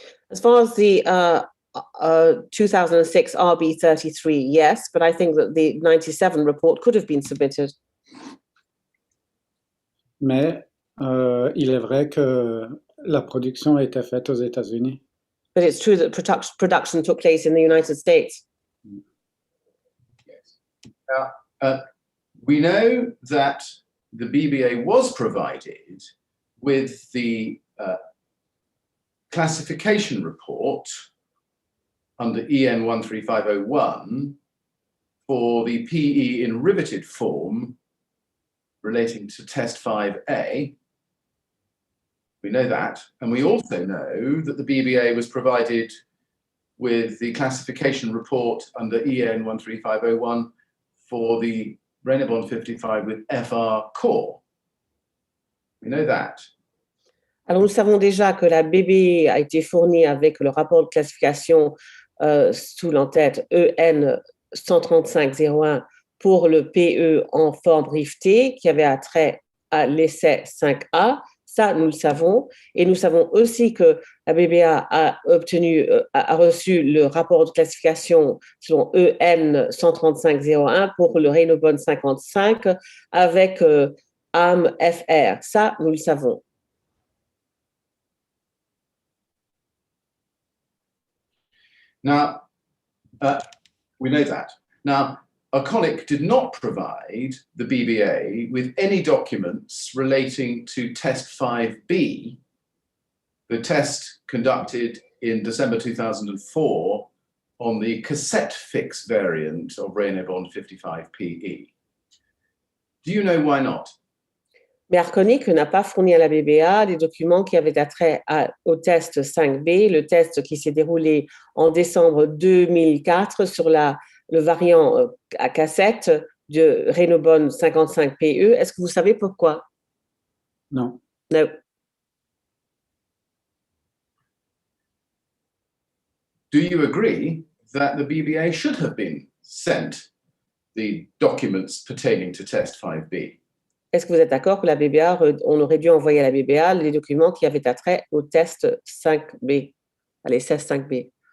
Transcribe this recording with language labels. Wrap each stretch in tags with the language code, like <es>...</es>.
<en>As far as the 2006 RB33, yes, but I think that the 97 report could have been submitted.</en> <fr>Mais il est vrai que la production a été faite aux États-Unis.</fr> <en>But it's true that production took place in the United States. Yes. We know that the BBA was provided with the classification report under EN 13501 for the PE in riveted form relating to test 5A. We know that, and we also know that the BBA was provided with the classification report under EN 13501 for the Raynobond 55 with FR core. We know that.</en> <fr>Alors, nous savons déjà que la BBA a été fournie avec le rapport de classification sous l'entête EN 135-01 pour le PE en forme briefée qui avait attrait à l'essai 5A. Ça, nous le savons. Et nous savons aussi que la BBA a reçu le rapport de classification selon EN 135-01 pour le Renobon 55 avec AM-FR. Ça, nous le savons.</fr> <en>Now, we know that. Now, Arconic did not provide the BBA with any documents relating to test 5B, the test conducted in December 2004 on the cassette fix variant of Renobon 55PE. Do you know why not?</en> <fr>Mais Arconic n'a pas fourni à la BBA des documents qui avaient attrait au test 5B, le test qui s'est déroulé en décembre 2004 sur le variant à cassette de Renobon 55PE. Est-ce que vous savez pourquoi? Non.</fr> <en>No. Do you agree that the BBA should have been sent the documents pertaining to test 5B?</en> <fr>Est-ce que vous êtes d'accord que la BBA, on aurait dû envoyer à la BBA les documents qui avaient attrait au test 5B, à l'essai 5B?</fr>